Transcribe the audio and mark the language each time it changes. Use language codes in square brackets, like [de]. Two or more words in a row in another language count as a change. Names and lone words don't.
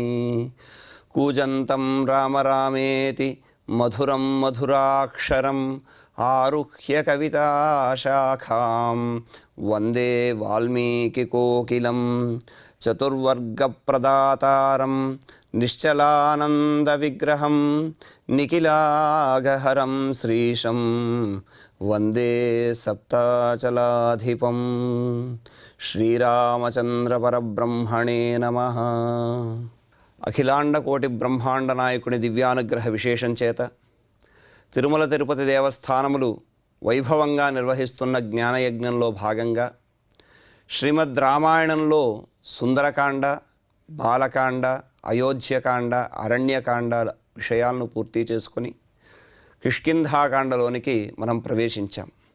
[sa] कूजन्तं राम रामेति मधुरं मधुराक्षरम् आरुह्य कविताशाखां वन्दे वाल्मीकिकोकिलं चतुर्वर्गप्रदातारं निश्चलानन्दविग्रहं निखिलागहरं श्रीशं वन्दे सप्ताचलाधिपं। श्रीरामचन्द्रपरब्रह्मणे नमः। [te] అఖిలాండ కోటి బ్రహ్మాండ నాయకుని దివ్యానుగ్రహ విశేషం చేత తిరుమల తిరుపతి దేవస్థానములు వైభవంగా నిర్వహిస్తున్న జ్ఞానయజ్ఞంలో భాగంగా శ్రీమద్ రామాయణంలో సుందరకాండ, బాలకాండ, అయోధ్యకాండ, అరణ్యకాండ విషయాలను పూర్తి చేసుకొని కిష్కింధాకాండలోనికి మనం ప్రవేశించాం.